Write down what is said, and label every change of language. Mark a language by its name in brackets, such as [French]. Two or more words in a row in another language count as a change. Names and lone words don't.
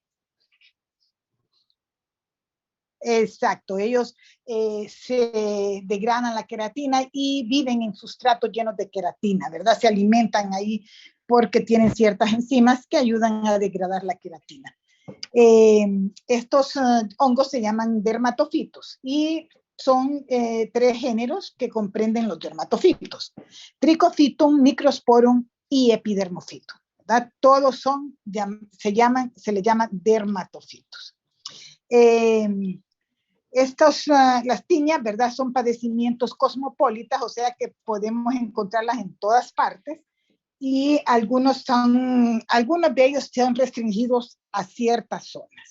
[Spanish] Exacto, ellos se degradan la queratina y viven en sustratos llenos de queratina, ¿verdad? Se alimentan ahí porque tienen ciertas enzimas que ayudan a degradar la queratina. Estos hongos se llaman dermatofitos y son 3 géneros que comprenden los dermatofitos: Trichofitum, Microsporum y Epidermofitum, ¿verdad? Todos son, se les llama dermatofitos. Las tiñas, ¿verdad? Son padecimientos cosmopolitas, o sea que podemos encontrarlas en todas partes, y algunos de ellos son restringidos a ciertas zonas.